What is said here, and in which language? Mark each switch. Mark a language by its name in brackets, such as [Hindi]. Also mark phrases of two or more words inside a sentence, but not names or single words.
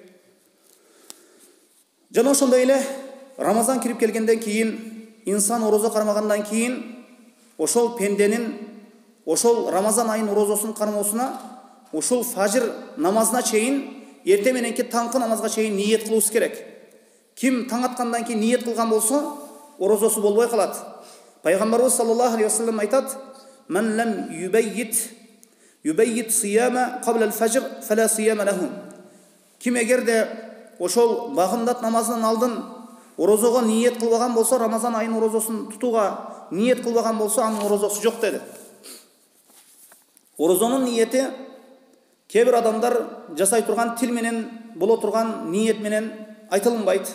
[Kyrgyz] Жана ошондой эле Рамазан кирип келгенден кийин, инсан орозо кармагандан кийин, ошол пенденин ошол Рамазан айынын орозосун кармоосуна, ошол фажыр намазына чейин, эрте мененки таңкы намазга чейин ниет кылуус керек. Ким таң аткандан кийин ниет кылган болсо, орозосу болбой калат. Пайгамбарыбыз [Arabic] صلى الله عليه وسلم [Kyrgyz] айтат: [Arabic] "من لم يبيت الصيام قبل الفجر فلا صيام له." [Kyrgyz] Ким эгерде ошол багымдат намазынан алдын орозого ниет кылбаган болсо, Рамазан айынын орозосун тутууга ниет кылбаган болсо, анын орозосу жок деди. Орозонун ниети кээ бир адамдар жасай турган тил менен боло турган ниет менен айтылынбайт.